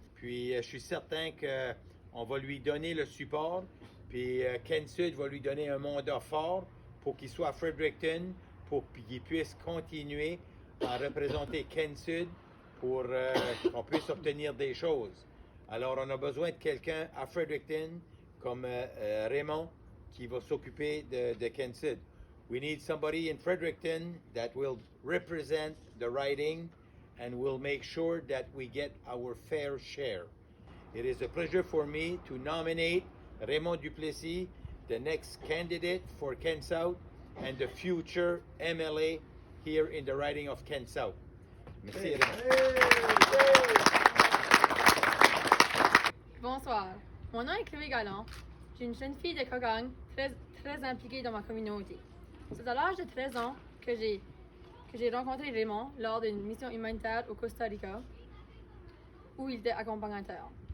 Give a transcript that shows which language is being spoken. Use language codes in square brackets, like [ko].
[fr] Puis je suis certain qu'on va lui donner le support, puis Kent Sud va lui donner un mandat fort pour qu'il soit à Fredericton, pour qu'il puisse continuer à représenter Kent Sud pour qu'on puisse obtenir des choses. Alors on a besoin de quelqu'un à Fredericton comme Raymond qui va s'occuper de Kent Sud. [en] We need somebody in Fredericton that will represent the riding and will make sure that we get our fair share. It is a pleasure for me to nominate Raymond Duplessis, the next candidate for Kent South and the future MLA here in the riding of Kent South. [fr] Merci. Bonsoir, mon nom est Chloé Galland. Je suis une jeune fille de Cogang très impliquée dans ma communauté. C'est à l'âge de 13 ans que j'ai rencontré Raymond lors d'une mission humanitaire au Costa Rica où il était accompagnateur.